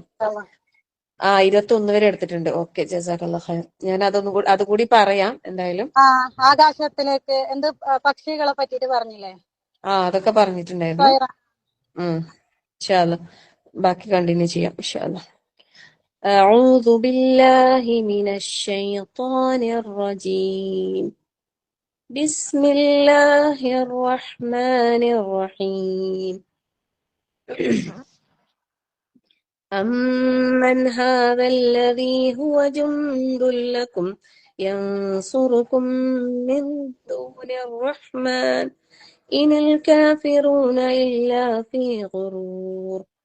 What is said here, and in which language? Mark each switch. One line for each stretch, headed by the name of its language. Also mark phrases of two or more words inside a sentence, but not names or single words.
Malayalam: 21 വരെ എടുത്തിട്ടുണ്ട്. ഓക്കെ,
Arabic: جزاك الله خير.
Malayalam: ഞാൻ അതുകൂടി പറയാം എന്തായാലും. ആകാശത്തിലേക്ക് എന്ത് പക്ഷികളെ പറ്റിട്ട് പറഞ്ഞില്ലേ? അതൊക്കെ പറഞ്ഞിട്ടുണ്ടായിരുന്നു.
Arabic: إن شاء الله
Malayalam: ബാക്കി കണ്ടിന്യൂ ചെയ്യാം
Arabic: إن شاء الله. أعوذ بالله من الشيطان الرجيم. بسم الله الرحمن الرحيم. أمن هذا الذي هو جند لكم ينصركم من دون الرحمن إن الكافرون إلا في غرور.